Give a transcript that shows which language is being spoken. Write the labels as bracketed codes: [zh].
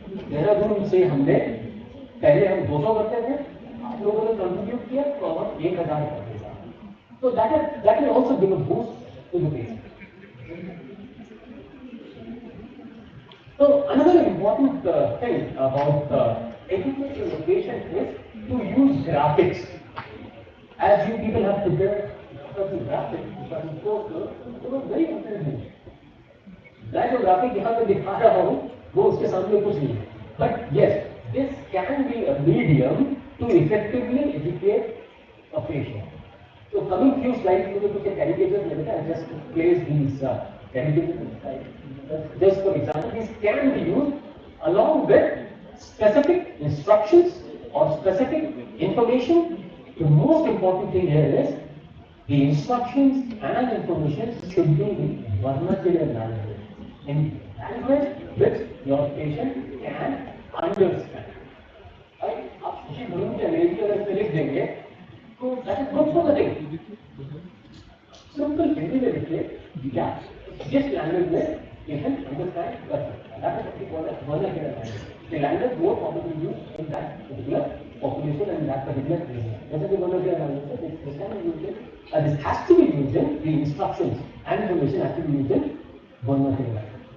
[hi] देहरादून से हमने पहले हम 200 करते थे, आप लोगों ने कंट्रीब्यूट किया तो अब 1000 कर दिया. [en] तो that will also give a boost to the patient. So another important thing about educating the patient is to use graphics. As you people have prepared certain graphics, certain posters, it was very interesting. [hi] मैं जो graphic यहाँ पे दिखा रहा हूँ, वो उसके सामने कुछ नहीं है. [en] But yes, this can be a medium to effectively educate a patient. So coming few slides, [hi] मुझे कुछ caricatures मिलते हैं. [en] Just place these caricatures inside. Just for example, these can be used along with specific instructions or specific information. The most important thing here is the instructions and information should be in vernacular language, in language which your patient can understand. Right? [hi] आप किसी गुरु के अंग्रेजी अगर इसमें लिख देंगे, तो [en] that is good for the day. [hi] Simple Hindi में लिखिए, क्या जिस language में patient understand कर सकता है. [en] That is what we call as vernacular language. The language more commonly used in that particular population and that particular area. जैसे कि vernacular language, this can be used in, this has to be used in the instructions and information has to be used in vernacular language.